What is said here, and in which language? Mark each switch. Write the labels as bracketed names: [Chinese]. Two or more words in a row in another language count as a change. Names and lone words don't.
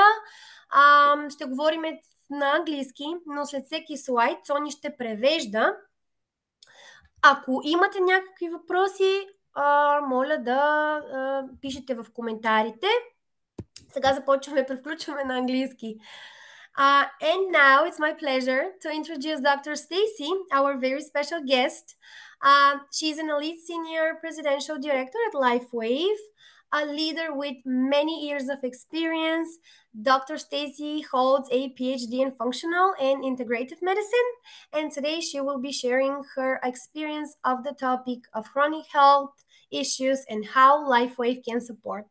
[Bulgarian] Ще говорим на английски, но след всеки слайд Сони ще превежда. Ако имате някакви въпроси, моля да пишете в коментарите. Сега започваме, превключваме на английски. [English] And now it's my pleasure to introduce Dr. Stacy, our very special guest. She's an elite senior presidential director at LifeWave, a leader with many years of experience. Dr. Stacy holds a PhD in functional and integrative medicine, and today she will be sharing her experience of the topic of chronic health issues and how LifeWave can support.